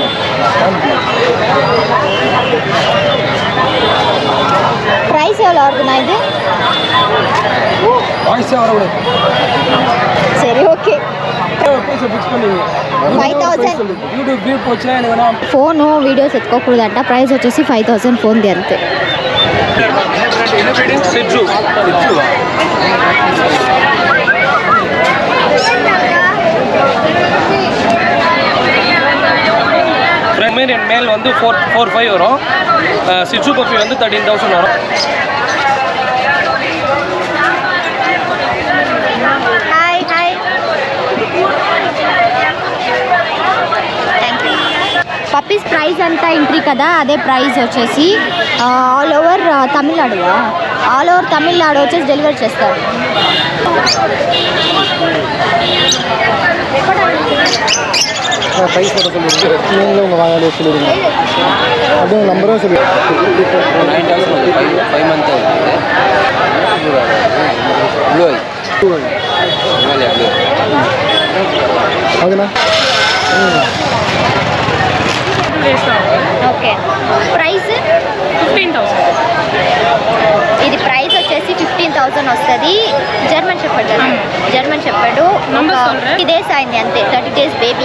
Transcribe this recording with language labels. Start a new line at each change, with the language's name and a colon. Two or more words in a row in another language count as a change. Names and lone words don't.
Tamil: ப்ரைஸ் எவ்வளோ வருதுண்ணா இது? சரி, ஓகே. 5000.
Telugu: ఫోను వీడియోస్ ఎత్తుకోకూడదంట. ప్రైస్ వచ్చేసి 5000 ఫోన్ది అంతే.
Tamil: மேல் வந்து 4-5 வரும். சிட்சு பப்பி வந்து 13,000 வரும்.
Telugu: పప్పీస్ ప్రైస్ అంతా ఎంట్రీ కదా, అదే ప్రైస్ వచ్చేసి
English: all over
Telugu: తమిళనాడు వచ్చేసి డెలివరీ చేస్తారు.
Tamil: ப்ரைஸ் போட சொல்லியிருக்கு. நீங்களும் உங்கள் வாயாலே சொல்லிடுங்க. அப்படியே உங்கள் நம்பரும் சொல்லி
English: 5 month
Tamil: அதுண்ணா.
Telugu: ఓకే. ప్రైస్ 15,000. ఇది ప్రైస్ వచ్చేసి 15,000 వస్తుంది. జర్మన్ షెపర్డ్ డేస్ అయింది అంతే. 30 days బేబీ.